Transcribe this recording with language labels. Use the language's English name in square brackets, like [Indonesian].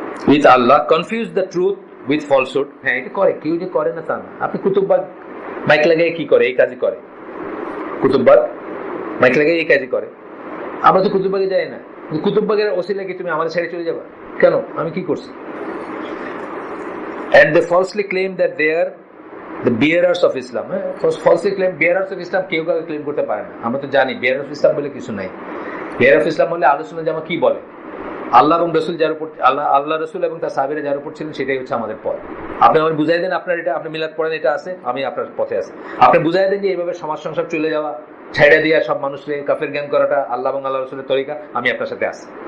[English] With Allah, confuse the truth with falsehood. [Bangla] হ্যাঁ, এটা করে, কেউ যে করে না তা না। আপনি কুতুববাগ মাইক লাগাই কি করে? এই কাজই করে। কুতুববাগ মাইক লাগাই এই কাজই করে। আমরা তো কুতুববাগে যাই না, কুতুববাগের ওসিলাকে তুমি আমাদের ছেড়ে চলে যাবা কেন? আমি কি করছি? [English] And they falsely claim that they are the bearers of Islam. Falsely claim bearers of Islam [Bangla] কেউ কাউকে ক্লেম করতে পারে না। আমরা তো জানি [English] bearer of Islam [Bangla] বলে কিছু নাই। [English] bearer of Islam [Bangla] বলে আলোচনা জামা কি বলে, আল্লাহ এবং রসুল যার উপর আল্লাহ রসুল এবং তার সাহাবীরা যার উপর ছিলেন সেটাই হচ্ছে আমাদের পথ। আপনি আমার বুঝাই দেন আপনার এটা, আপনি মিলাদ পড়েন এটা আছে, আমি আপনার পথে আছি। আপনি বুঝাই দেন যে এইভাবে সমাজ সংসার চলে যাওয়া, ছেড়ে দিয়া সব মানুষকে কাফের জ্ঞান করাটা আল্লাহ এবং আল্লাহ রসুলের তরিকা, আমি আপনার সাথে আছি।